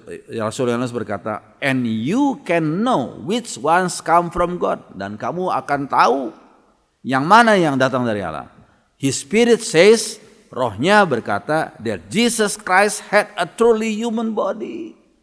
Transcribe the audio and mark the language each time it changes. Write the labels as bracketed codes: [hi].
[id] Rasul Yohanes berkata, [en] and you can know which ones come from God. [id] Dan kamu akan tahu yang mana yang datang dari Allah. [en] His spirit says, [id] rohnya berkata [en] that Jesus Christ had a truly human body.